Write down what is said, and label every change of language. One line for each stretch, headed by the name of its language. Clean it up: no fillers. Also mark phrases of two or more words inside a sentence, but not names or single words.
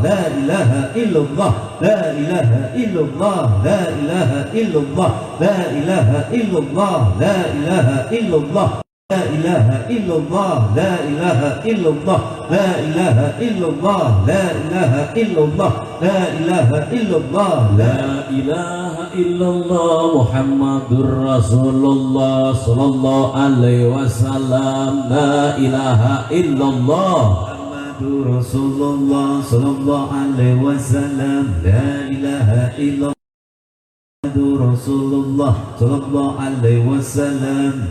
Arabic: لا إله إلا الله، لا إله إلا الله، لا إله إلا الله، لا إله إلا الله، لا إله إلا الله، لا إله إلا الله، لا إله إلا الله، لا إله إلا الله، لا إله إلا الله، لا إله إلا الله، لا إله إلا الله محمد رسول الله صلى الله عليه وسلم. لا إله إلا الله محمد رسول الله صلى الله عليه وسلم. لا إله إلا الله رسول الله صلى الله عليه وسلم.